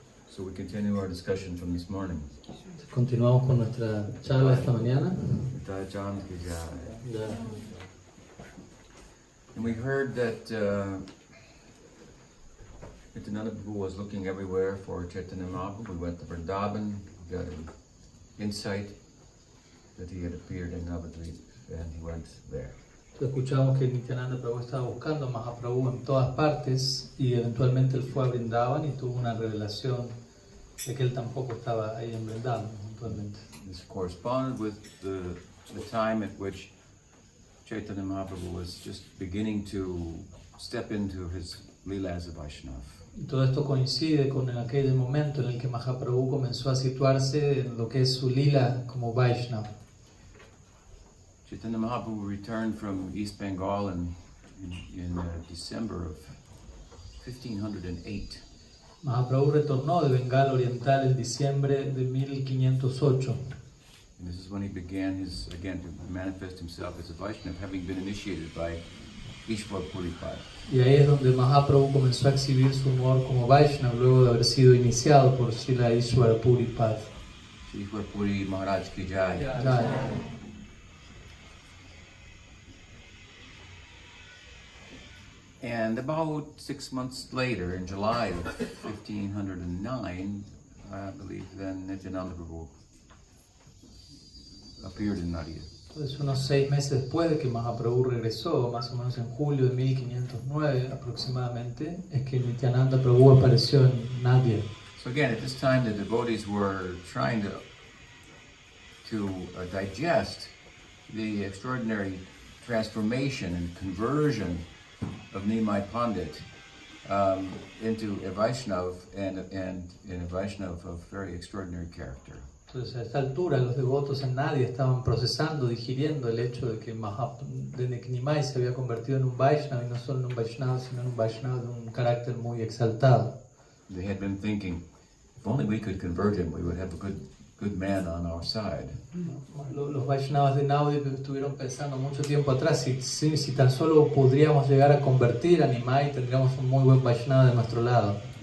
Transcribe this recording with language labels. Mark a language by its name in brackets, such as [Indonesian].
[English] So we continue our discussion from this morning. [Spanish] Continuamos con nuestra charla esta mañana. [Hindi] Nityananda ki jai. Ya. [English] And we heard that Nityananda Prabhu was looking everywhere for Chaitanya Mahaprabhu. We went to Vrindavan, got an insight that he had appeared in Navadvip, and he went there. [Spanish] Escuchamos que Nityananda Prabhu estaba buscando a Mahaprabhu en todas partes y eventualmente él fue a Vrindavan y tuvo una revelación de que él tampoco estaba ahí en Vrindavan eventualmente. [English] This corresponded with the time at which Chaitanya Mahaprabhu was just beginning to step into his Leela as a Vaishnava. [Spanish] Y todo esto coincide con aquel momento en el que Mahaprabhu comenzó a situarse en lo que es su lila como Vaishnava. [English] Chaitanya Mahaprabhu returned from East Bengal in December of 1508. [Spanish] Mahaprabhu retornó de Bengal Oriental en diciembre de 1508. [English] And this is when he began again to manifest himself as a Vaishnava, having been initiated by Ishwar Puripad. [Spanish] Y ahí es donde Mahaprabhu comenzó a exhibir su humor como Vaishnava luego de haber sido iniciado por Srila Ishwar Puripad. [Hindi] Ishwar Puri Maharaj ki jai. Jai. [English] And about 6 months later, in July of 1509, I believe, then Nityananda Prabhu appeared in Nadia. [Spanish] Entonces, unos 6 meses después de que Mahaprabhu regresó, más o menos en julio de 1509 aproximadamente, es que Nityananda Prabhu apareció en Nadia. [English] So again, at this time, the devotees were trying to digest the extraordinary transformation and conversion of Nimai Pandit into a Vaishnava and a Vaishnava of very extraordinary character. [Spanish] Entonces, a esta altura, los devotos en Nadia estaban procesando, digiriendo el hecho de que Nimai se había convertido en un Vaishnava, y no solo en un Vaishnava, sino en un Vaishnava de un carácter muy exaltado. [English] They had been thinking, if only we could convert him, we would have a good man on our side. [Spanish] Los Vaishnavas de Nadia estuvieron pensando mucho tiempo atrás, si tan solo podríamos llegar a convertir a Nimai, tendríamos un muy buen Vaishnava de nuestro lado.